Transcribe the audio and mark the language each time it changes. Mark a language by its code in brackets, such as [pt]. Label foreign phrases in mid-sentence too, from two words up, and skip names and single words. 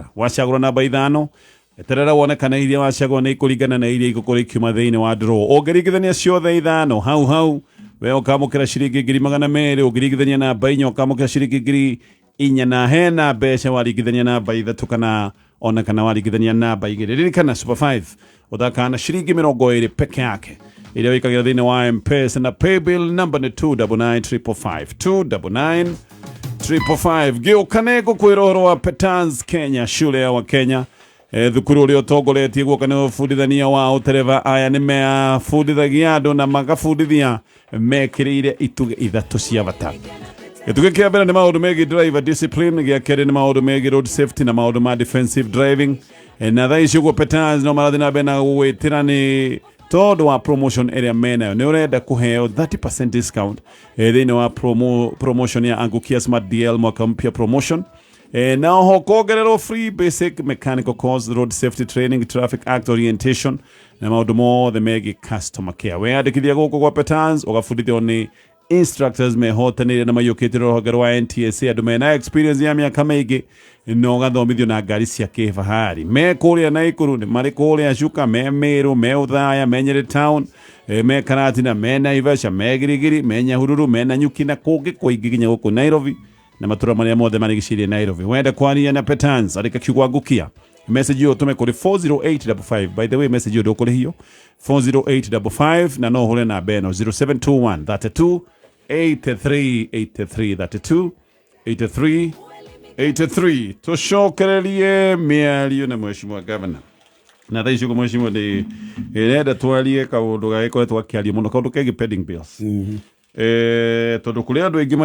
[ki] wacagũra namba ithano eterera wone kana iria wacagũra nĩ ikũringana na iria igũkorwo ikiuma thĩinĩ wa draw ũngĩringithania ciothe ithano hau we ũkamũkĩra ciringi 200 ũngĩringithania namba inya ũkamũkĩra ciringi 4,000 na hena mbeca waringithania namba ithatũ kana ona kana waringithania namba igĩrĩ ririkana Super 5 ũthakana ciringi 20 peke yake iria wĩkagĩra thĩinĩ wa M-Pesa na paybill number nĩ 299 555 gĩũkane gũkwĩra ũhoro wa Petans Kenya shule ya Wakenya thukuru ũrĩa ũtongoretie guoka nĩ ũbundithania wa ũtereva aya nĩ mebundithagia andũ na magabundithia mekĩrĩire itugĩ ithatũ cia bata. Gĩtugĩ kĩa mbere nĩ maũndũ megiĩ [en] driver discipline, [ki] gĩa kerĩ nĩ maũndũ megiĩ [en] road safety [ki] na maũndũ ma [en] defensive driving [ki] na thaa ici ũguo Petans no marathiĩ na mbere na gwĩtĩra nĩ tondũ wa promotion ĩrĩa menayo nĩ ũrenda kũheo 30% discount thĩinĩ wa promotion ya Angukia Smart DL [sw] mwaka mpya [ki] promotion na oho kuongererwo [en] free basic mechanical course, road safety training, traffic act orientation [ki] na maũndũ mothe megiĩ [en] customer care. [ki] Weyandĩkithia gũkũ gwa Petans ũgabundithio nĩ instructors mehotanĩire na maiyũkĩte rũhonge rwa NTSA andũ mena experience ya mĩaka mĩingĩ no gathomithio na ngari cia kĩfahari me kũrĩa Naikuru nĩ marĩ kũrĩa Chuka me Meru me Uthaya me Nyeri town me Karatina me Naivasha me Girigiri me Nyahururu me Nanyuki na kũngĩ kũingĩ nginya gũkũ Nairobi na matũra marĩa mothe marigicĩirie Nairobi. Wenda kwaria na Petans andĩka kiugo Angukia message yo tume kuri 40855 [en] by the way message [ki] yo ndũkũrĩhio 40855 na no hũre na beno 0721 32 83 32 83 tucokererie mĩario na mheshimiwa Governor na thaa icio mheshimiwa ndĩ ĩrenda twarie kaũndũ gagĩkoretwo akĩaria mũno kaũndũ kegiĩ pending bills tondũ kũrĩ andũ aingĩ